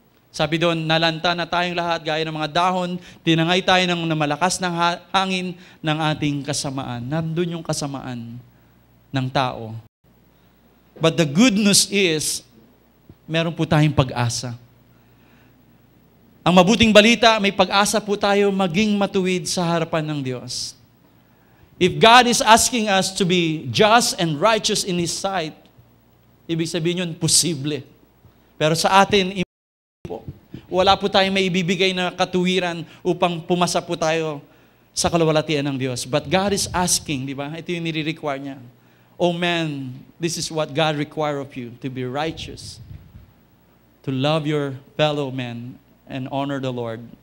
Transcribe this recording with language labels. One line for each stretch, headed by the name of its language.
Filipino: Sabi doon, nalanta na tayong lahat gaya ng mga dahon, tinangay tayo ng malakas ng hangin ng ating kasamaan. Nandun yung kasamaan ng tao.
English: But the good news is,
Filipino: meron po tayong pag-asa. Ang mabuting balita, may pag-asa po tayo maging matuwid sa harapan ng Diyos.
English: If God is asking us to be just and righteous in His sight,
Filipino: ibig sabihin yun, posible. Pero sa atin, po, wala po tayong may ibibigay na katuwiran upang pumasa po tayo sa kalwalhatian ng Diyos.
English: But God is asking,
Filipino: di ba? Ito yung nire-require niya.
English: Oh man, this is what God require of you, to be righteous, to love your fellow men, and honor the Lord.